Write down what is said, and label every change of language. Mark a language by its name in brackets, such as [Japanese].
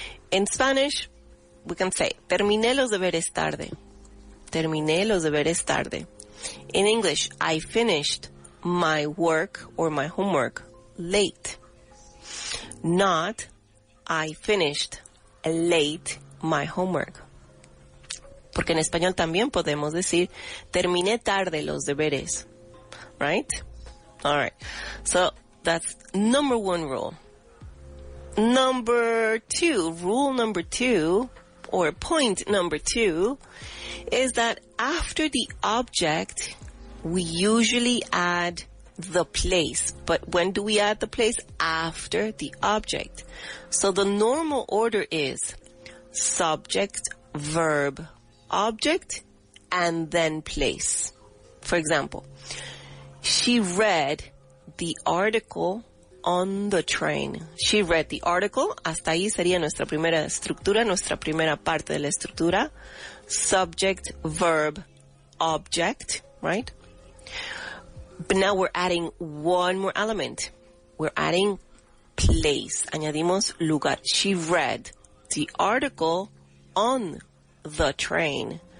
[English] In Spanish, we can say, [Spanish] terminé los deberes tarde. Terminé los deberes tarde. [English] In English, I finished my work or my homework late. Not, I finished late my homework. [Spanish] Porque en español también podemos decir, terminé tarde los deberes. [English] Right? All right. So that's number one rule. Rule number two, or point number two, is that after the object, we usually add the place. But when do we add the place? After the object. So the normal order is subject, verb, object, and then place. For example, she read the article on the train. She read the article. [Spanish] Hasta ahí sería nuestra primera estructura, nuestra primera parte de la estructura. [English] Subject, verb, object, right? But now we're adding one more element. We're adding place. [Spanish] Añadimos lugar. [English] She read the article on the train.